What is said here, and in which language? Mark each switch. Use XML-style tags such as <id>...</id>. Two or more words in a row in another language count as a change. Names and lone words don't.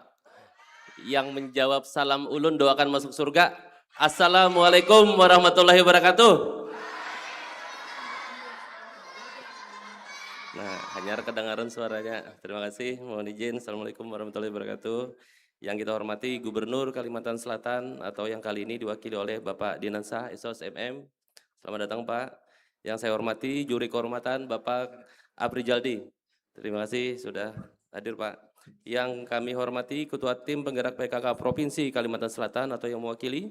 <bjn>Yang menjawab salam ulun doakan masuk surga.</bjn> <ar>السلام عليكم ورحمة الله وبركاته.</ar> <id>Nah, hanya kedengaran suaranya. Terima kasih. Mohon izin.</id> <ar>السلام عليكم ورحمة الله وبركاته.</ar> <id>Yang kita hormati Gubernur Kalimantan Selatan atau yang kali ini diwakili oleh Bapak Dinansa SOS MM. Selamat datang Pak. Yang saya hormati juri kehormatan Bapak Apri Jaldi. Terima kasih sudah hadir Pak. Yang kami hormati Ketua Tim Penggerak PKK Provinsi Kalimantan Selatan atau yang mewakili.</id>